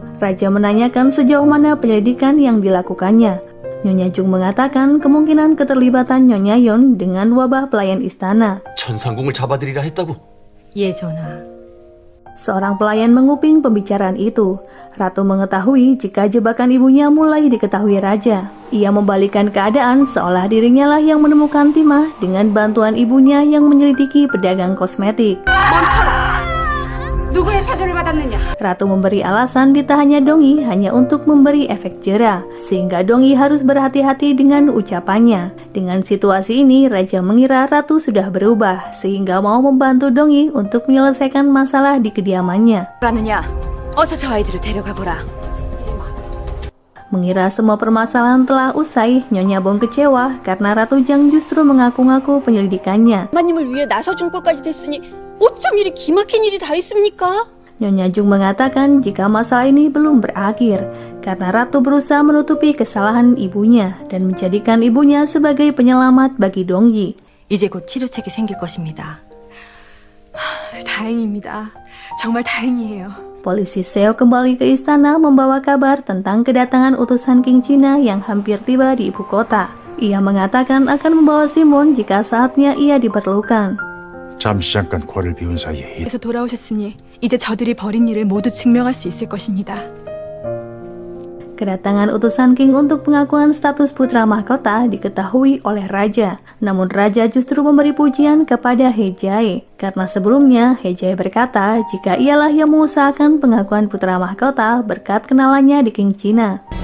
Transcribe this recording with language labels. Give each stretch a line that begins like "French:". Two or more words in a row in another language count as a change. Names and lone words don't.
Indonesian: Raja menanyakan sejauh mana penyelidikan yang dilakukannya. Nyonya Jung mengatakan kemungkinan keterlibatan Nyonya Yeon dengan wabah pelayan istana.
Korean: 천상궁을 잡아들이라 했다고. 예, 전하.
Indonesian: Seorang pelayan menguping pembicaraan itu. Ratu mengetahui jika jebakan ibunya mulai diketahui Raja. Ia membalikan keadaan seolah dirinya lah yang menemukan timah dengan bantuan ibunya yang menyelidiki pedagang kosmetik.
Korean: 멈춰라. 누구의 사주를 받았느냐?
Indonesian: Ratu memberi alasan ditahannya Dongyi hanya untuk memberi efek jera, sehingga Dongyi harus berhati-hati dengan ucapannya. Dengan situasi ini, Raja mengira Ratu sudah berubah, sehingga mau membantu Dongyi untuk menyelesaikan masalah di kediamannya.
Korean: 가느냐? 어서 저 아이들을 데려가거라.
Indonesian: Mengira semua permasalahan telah usai, Nyonya Bong kecewa karena Ratu Jang justru mengaku-ngaku penyelidikannya.
Korean: 마님을 위해 나서준 꼴까지 됐으니 어쩜 이리 기막힌 일이 다 있습니까?
Indonesian: Nyonya Jung mengatakan jika masalah ini belum berakhir, karena Ratu berusaha menutupi kesalahan ibunya dan menjadikan ibunya sebagai penyelamat bagi Dongyi.
Korean: 이제 곧 치료책이 생길 것입니다. 다행입니다. 정말 다행이에요.
Indonesian: Polisi Seo kembali ke istana membawa kabar tentang kedatangan utusan King China yang hampir tiba di ibu kota. Ia mengatakan akan membawa Simon jika saatnya ia diperlukan.
Korean: 잠시 잠깐 코를 비운 사이에 그래서 돌아오셨으니 이제 저들이 벌인 일을 모두 증명할 수 있을 것입니다.
Indonesian: Kedatangan utusan King untuk pengakuan status putra mahkota diketahui oleh Raja. Namun Raja justru memberi pujian kepada He Jae. Karena sebelumnya He Jae berkata jika ialah yang mengusahakan pengakuan putra mahkota berkat kenalannya di King China.